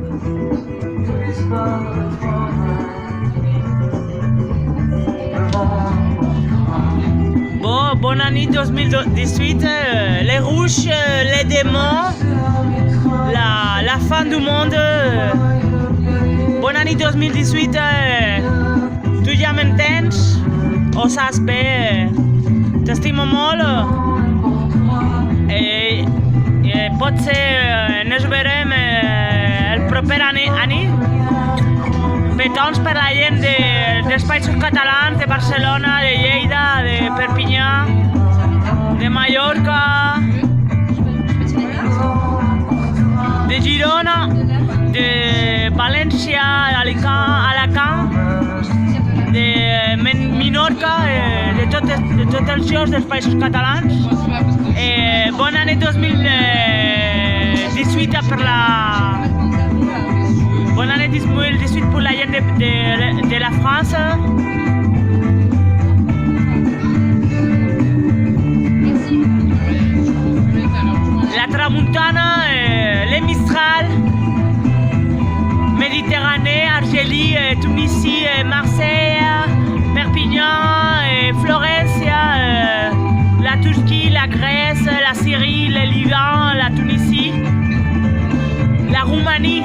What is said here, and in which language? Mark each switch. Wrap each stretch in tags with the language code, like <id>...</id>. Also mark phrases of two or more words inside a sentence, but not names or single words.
<fr>Bon, bonne année 2018, les rouges, les démons, la fin du monde. Bonne année 2018,</fr> <ca>tu ja m'entens? Ho saps bé, t'estimo molt. Potser ens veurem el proper any. Petons per la gent dels Països Catalans, de Barcelona, de Lleida, de Perpinyà, de Mallorca, de Girona, de València, d'Alacant, de Menorca, de tots els llocs dels Països Catalans. Bona année 2018 per la...</ca> <fr>Bonne année 2018 pour la gent de la France. La tramuntana, les Mistral, Méditerranée, Argélie, Tunisie, Marseille, Perpignan, Florencia, la Turquie, la Grèce, la Syrie, le Liban, la Tunisie, la Roumanie.</fr>